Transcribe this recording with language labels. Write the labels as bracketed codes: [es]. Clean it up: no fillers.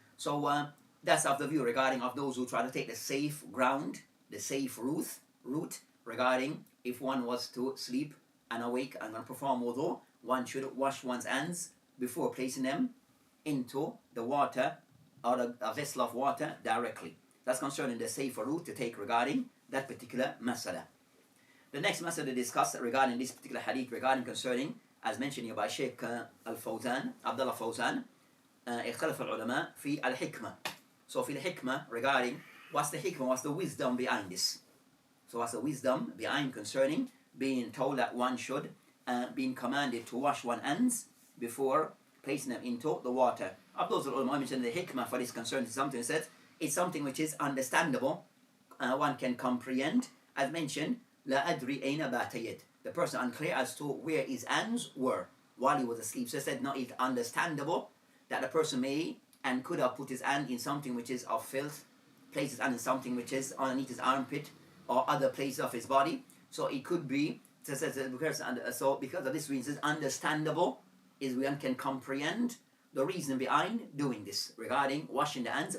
[en] So that's of the view regarding of those who try to take the safe ground, the safe route regarding if one was to sleep and awake and perform wudu, one should wash one's hands before placing them into the water or a vessel of water directly. That's concerning the safer route to take regarding that particular masala. The next masala to discuss regarding this particular hadith regarding concerning, as mentioned here by Sheikh Al-Fawzan, Abdullah Fawzan, [ar] اختلف العلماء في الحكمة. [en] So [ar] في الحكمة [en] regarding what's the hikmah, what's the wisdom behind this. So what's the wisdom behind concerning being told that one should, being commanded to wash one's hands before placing them into the water. Of those ulama mentioned the hikmah for this concern is something that says it's something which is understandable, one can comprehend. As mentioned, [ar] لا أدري أين بات يد. [en] The person unclear as to where his hands were while he was asleep. So it said, no, it's understandable that a person may and could have put his hand in something which is of filth, placed his hand in something which is underneath his armpit or other places of his body. So it could be, so because of this reason, it's understandable is one can comprehend the reason behind doing this regarding washing the hands.